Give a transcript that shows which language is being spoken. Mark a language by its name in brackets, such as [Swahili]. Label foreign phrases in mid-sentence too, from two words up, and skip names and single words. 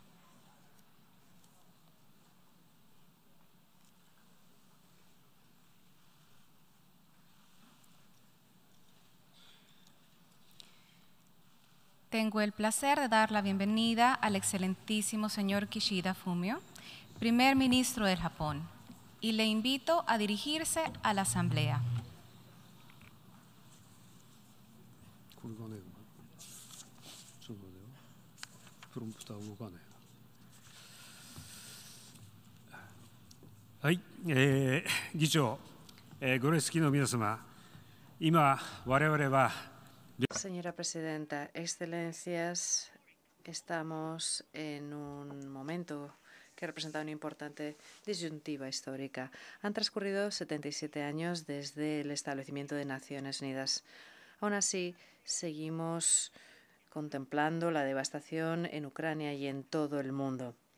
[Spanish] Tengo el placer de dar la bienvenida al excelentísimo señor Kishida Fumio, primer ministro del Japón, y le invito a dirigirse a la Asamblea. [Japanese] はい、議長、ご列席の皆様、今、我々は [Spanish] Señora presidenta, excelencias, estamos en un momento que representa una importante disyuntiva histórica. Han transcurrido 77 años desde el establecimiento de Naciones Unidas. Aún así, seguimos contemplando la devastación en Ucrania y en todo el mundo.